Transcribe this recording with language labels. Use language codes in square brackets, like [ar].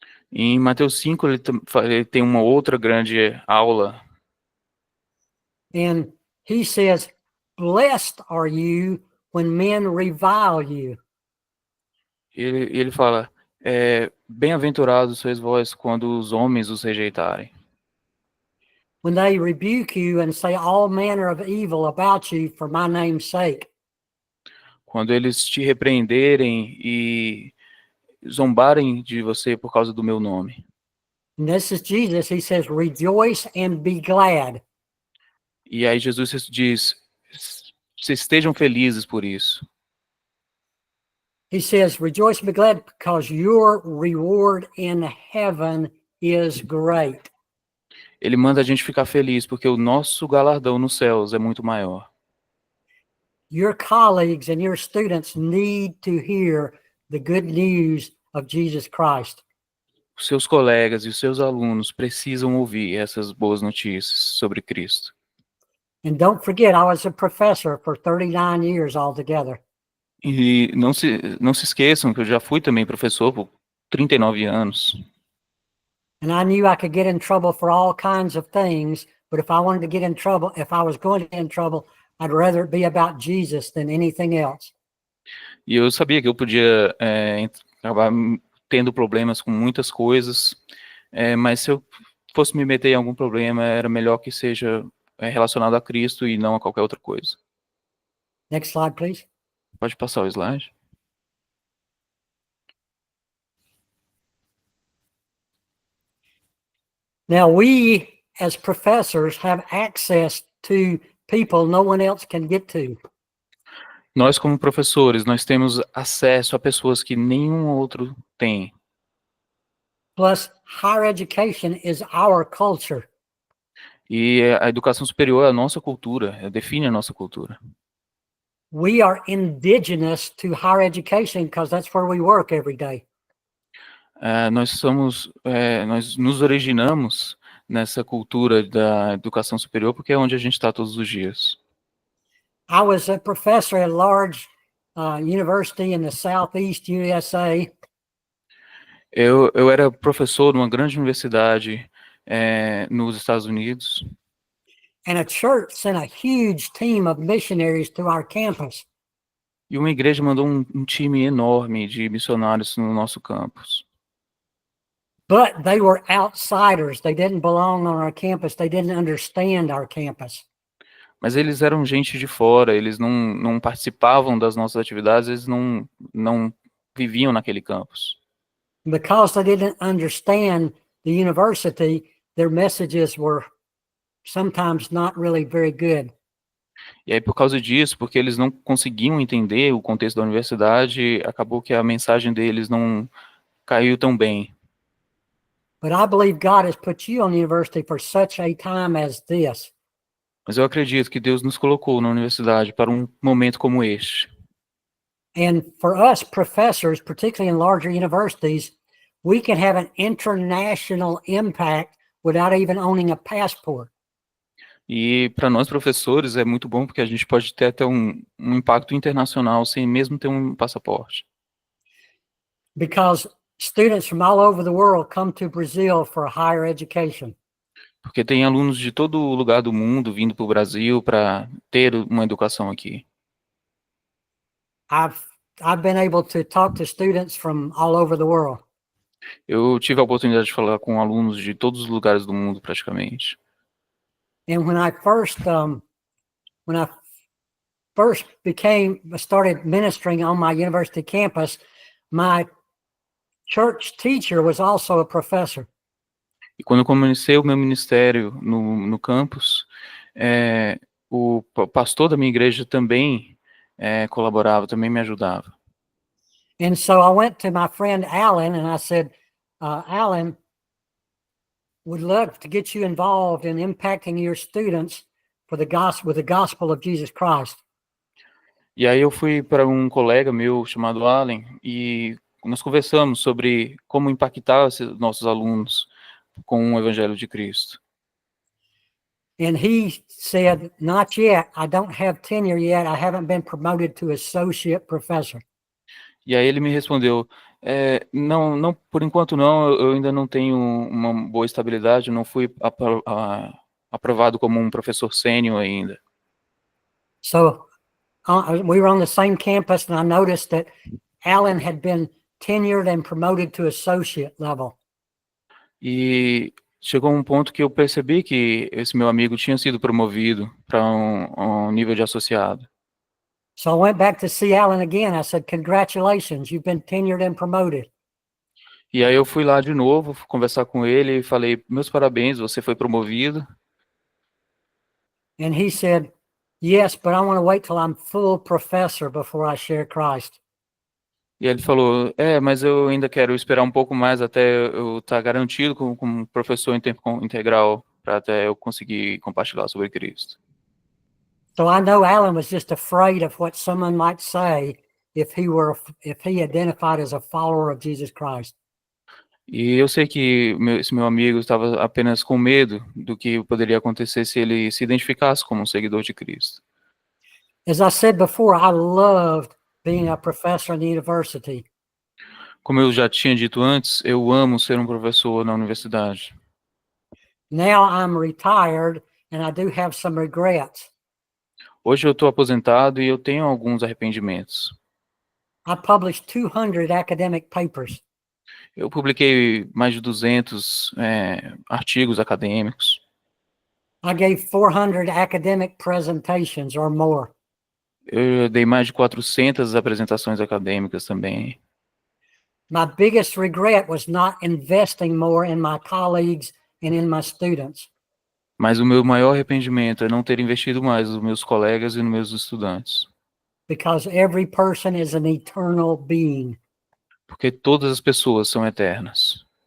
[pt] E em Mateus 5, ele tem uma outra grande aula. [en] And he says, blessed are you when men revile you. [pt] Ele fala, bem-aventurados sois vós quando os homens os rejeitarem. [en] When they rebuke you and say all manner of evil about you for my name's sake. [pt] Quando eles te repreenderem e zombarem de você por causa do meu nome. [en] And this is Jesus. He says, rejoice and be glad. [pt] E aí Jesus diz, se estejam felizes por isso. [en] He says, rejoice and be glad because your reward in heaven is great. [pt] Ele manda a gente ficar feliz porque o nosso galardão nos céus é muito maior. [en] Your colleagues and your students need to hear the good news of Jesus Christ. [pt] Os seus colegas e os seus alunos precisam ouvir essas boas notícias sobre Cristo. [en] And don't forget, I was a professor for 39 years altogether. [pt] E não se esqueçam que eu já fui também professor por 39 anos. [en] And I knew I could get in trouble for all kinds of things, but if I wanted to get in trouble, if I was going to get in trouble, I'd rather it be about Jesus than anything else. [pt] E eu sabia que eu podia acabar tendo problemas com muitas coisas, mas se eu fosse me meter em algum problema, era melhor que seja relacionado a Cristo e não a qualquer outra coisa. [en] Next slide, please. [pt] Pode passar o slide? [en] Now, we as professors have access to people no one else can get to. [pt] Nós, como professores, nós temos acesso a pessoas que nenhum outro tem. [en] Plus, higher education is our culture. [pt] E a educação superior é a nossa cultura, define a nossa cultura. [en] We are indigenous to higher education because that's where we work every day. [pt] Nós nos originamos nessa cultura da educação superior porque é onde a gente está todos os dias. [en] I was a professor at a large university in the southeast USA. [pt] Eu era professor numa grande universidade nos Estados Unidos. [en] And a church sent a huge team of missionaries to our campus. [pt] E uma igreja mandou um time enorme de missionários no nosso campus. [en] But they were outsiders. They didn't belong on our campus. They didn't understand our campus. [pt] Mas eles eram gente de fora, eles não participavam das nossas atividades, eles não viviam naquele campus. [en] Because they didn't understand the university, their messages were sometimes not really very good. [pt] E aí, por causa disso, porque eles não conseguiam entender o contexto da universidade, acabou que a mensagem deles não caiu tão bem. [en] But I believe God has put you on the university for such a time as this. [pt] Mas eu acredito que Deus nos colocou na universidade para um momento como este. [en] And for us professors, particularly in larger universities, we can have an international impact without even owning a passport. [pt] E para nós professores é muito bom porque a gente pode ter até um impacto internacional sem mesmo ter um passaporte. [en] Because students from all over the world come to Brazil for higher education. [pt] Porque tem alunos de todo lugar do mundo vindo para o Brasil para ter uma educação aqui. [en] I've been able to talk to students from all over the world. [pt] Eu tive a oportunidade de falar com alunos de todos os lugares do mundo praticamente. [en] And when I first started ministering on my university campus, my church teacher was also a professor. [pt] E quando eu comecei o meu ministério no campus, o pastor da minha igreja também colaborava, também me ajudava. [en] And so I went to my friend Alan and I said, Alan, would love to get you involved in impacting your students for the gospel, with the gospel of Jesus Christ. [pt] E aí eu fui para um colega meu chamado Allen e nós conversamos sobre como impactar esses nossos alunos com o Evangelho de Cristo. [en] And he said, not yet. I don't have tenure yet. I haven't been promoted to associate professor. [pt] E aí ele me respondeu, não, por enquanto não, eu ainda não tenho uma boa estabilidade, não fui aprovado como um professor sênior ainda. [en] So we were on the same campus and I noticed that Alan had been tenured and promoted to associate level. [pt] E chegou um ponto que eu percebi que esse meu amigo tinha sido promovido para um nível de associado. [en] So I went back to see Alan again. I said, congratulations, you've been tenured and promoted. [pt] E aí eu fui lá de novo conversar com ele e falei, meus parabéns, você foi promovido. [en] And he said, yes, but I want to wait till I'm full professor before I share Christ. [pt] E ele falou, mas eu ainda quero esperar um pouco mais até eu estar garantido como professor em tempo integral, para até eu conseguir compartilhar sobre Cristo. [en] So I know Alan was just afraid of what someone might say if he identified as a follower of Jesus Christ. [pt] E eu sei que esse meu amigo estava apenas com medo do que poderia acontecer se ele se identificasse como um seguidor de Cristo. [en] As I said before, I loved being a professor in the university. [pt] Como eu já tinha dito antes, eu amo ser um professor na universidade. [en] Now I'm retired and I do have some regrets. [pt] Hoje eu estou aposentado e eu tenho alguns arrependimentos. [en] I published 200 academic papers. [pt] Eu publiquei mais de 200 artigos acadêmicos. [en] I gave 400 academic presentations or more. [pt] Eu dei mais de 400 apresentações acadêmicas também. [en] My biggest regret was not investing more in my colleagues and in my students. [pt] Mas o meu maior arrependimento é não ter investido mais nos meus colegas e nos meus estudantes. [en] Because every person is an eternal being. [pt] Porque todas as pessoas são eternas.